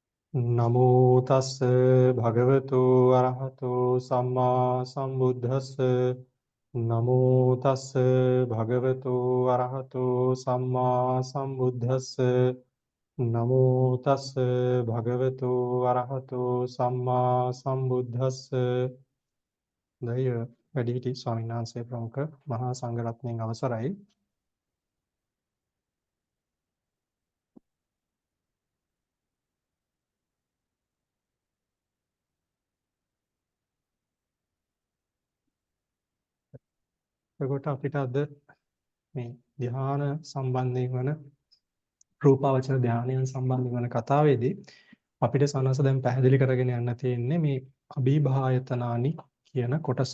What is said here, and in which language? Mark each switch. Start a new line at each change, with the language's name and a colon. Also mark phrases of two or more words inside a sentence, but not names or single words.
Pali: නමෝ තස්ස භගවතු අරහතෝ සම්මා සම්බුද්දස්ස නමෝ තස්ස භගවතු අරහතෝ සම්මා සම්බුද්දස්ස නමෝ තස්ස භගවතු අරහතෝ සම්මා සම්බුද්දස්ස
Sinhala: දෛව වැඩිහිටි ස්වාමීන් වහන්සේ ප්‍රමුඛ මහා සංඝරත්නයන් අවසරයි. එතකොට අපිට අද මේ ධ්‍යාන සම්බන්ධයෙන් වන රූපාවචර ධානයන් සම්බන්ධ වන කතාවේදී අපිට සනස දැන් පැහැදිලි කරගෙන යන්න තියෙන්නේ මේ අභිභායතනානි කියන කොටස.